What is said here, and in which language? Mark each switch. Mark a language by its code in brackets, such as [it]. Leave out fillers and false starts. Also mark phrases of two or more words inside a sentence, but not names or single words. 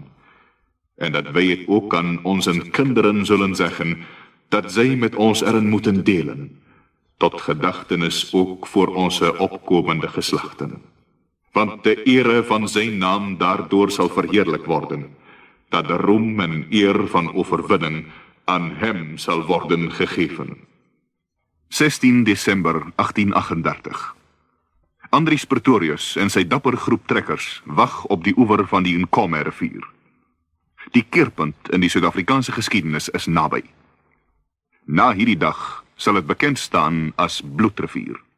[nl] En dat wij het ook aan onze kinderen zullen zeggen, dat zij met ons erin moeten delen, tot gedachtenis ook voor onze opkomende geslachten. Want de ere van zijn naam daardoor zal verheerlijk worden, dat de roem en eer van overwinning aan hem zal worden gegeven. [af] 16 December 1838. Andries Pretorius en sy dapper groep trekkers wag op die oewer van die Nkomerivier. Die keerpunt in die Suid-Afrikaanse geskiedenis is naby. Na hierdie dag sal het bekend staan as Bloedrivier.